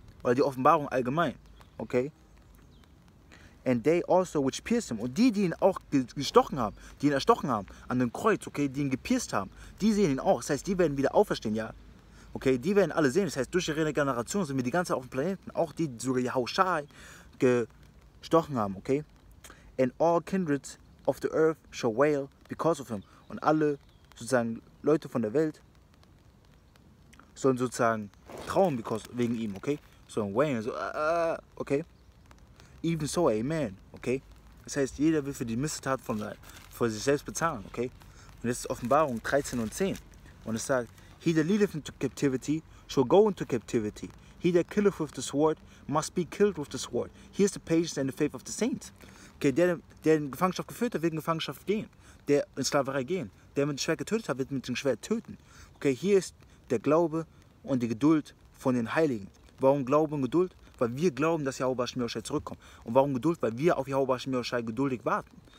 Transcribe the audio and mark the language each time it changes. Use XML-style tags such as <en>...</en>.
<de>Weil die Offenbarung allgemein, okay?</de> <en>And they also which pierced him,</en> <de>und die ihn auch gestochen haben, die ihn erstochen haben, an dem Kreuz, okay, die ihn gepierst haben, die sehen ihn auch. Das heißt, die werden wieder auferstehen, ja? Okay, die werden alle sehen. Das heißt, durch ihre Generation sind wir die ganze Zeit auf dem Planeten. Auch die, die sogar YAHWASHI gestochen haben, okay?</de> <en>And all kindreds of the earth shall wail because of him.</en> <de>Und alle sozusagen Leute von der Welt sollen sozusagen trauern wegen ihm, okay? So wailen, so, okay?</de> <en>Even so, amen,</en> <de>okay? Das heißt, jeder will für die Missetat von sich selbst bezahlen, okay? Und das ist Offenbarung 13 und 10.</de> <en>Und es sagt, he that leadeth into captivity shall go into captivity. He that killeth with the sword must be killed with the sword. Here's the patience and the faith of the saints.</en> <de>Okay, der in Gefangenschaft geführt hat, wird in Gefangenschaft gehen. Der in Sklaverei gehen. Der mit dem Schwert getötet hat, wird mit dem Schwert töten. Okay, hier ist der Glaube und die Geduld von den Heiligen. Warum Glaube und Geduld? Weil wir glauben, dass YAHWASHI zurückkommt. Und warum Geduld? Weil wir auf YAHWASHI geduldig warten.</de>